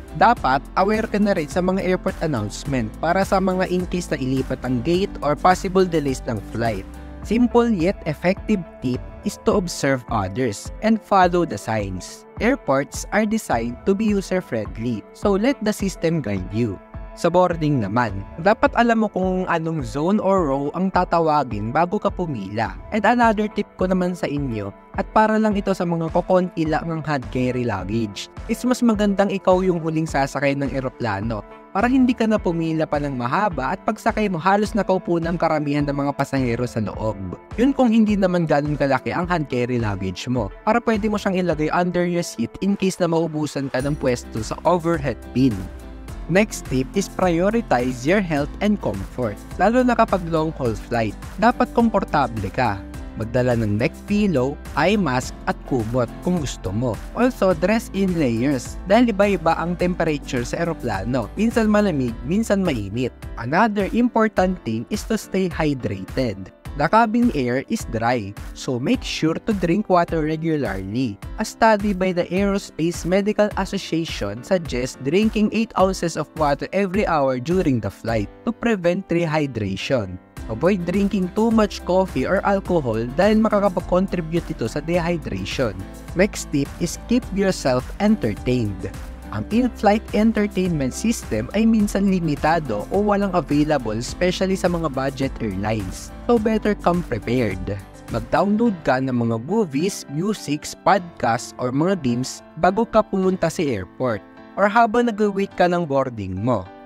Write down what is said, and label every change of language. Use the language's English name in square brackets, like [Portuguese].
[Filipino] Dapat aware ka na rin sa mga airport announcement para sa mga in case na ilipat ang gate or possible delays ng flight. [English] Simple yet effective tip is to observe others and follow the signs. Airports are designed to be user-friendly, so let the system guide you. [Filipino] Sa boarding naman, dapat alam mo kung anong zone or row ang tatawagin bago ka pumila. And another tip ko naman sa inyo, at para lang ito sa mga kokonti lang ng hand carry luggage, is mas magandang ikaw yung huling sasakay ng eroplano para hindi ka na pumila pa ng mahaba at pagsakay mo halos nakaupo na ang karamihan ng mga pasahero sa loob. Yun kung hindi naman ganun kalaki ang hand carry luggage mo, para pwede mo siyang ilagay under your seat in case na maubusan ka ng pwesto sa overhead bin. [English] Next tip is prioritize your health and comfort. [Filipino] Lalo na kapag long haul flight, dapat komportable ka. Magdala ng neck pillow, eye mask at kumot kung gusto mo. [English] Also, dress in layers [Filipino] dahil iba-iba ang temperature sa eroplano. Minsan malamig, minsan mainit. [English] Another important thing is to stay hydrated. The cabin air is dry, so make sure to drink water regularly. A study by the Aerospace Medical Association suggests drinking 8 ounces of water every hour during the flight to prevent dehydration. Avoid drinking too much coffee or alcohol [Filipino] dahil makakapag-contribute ito sa dehydration. [English] Next tip is keep yourself entertained. [Filipino] Ang in-flight entertainment system ay minsan limitado o walang available, especially sa mga budget airlines. [English] So better come prepared. [Filipino] Mag-download ka ng mga movies, musics, podcasts, or mga games bago ka pumunta sa airport or habang nag-wait ka ng boarding mo.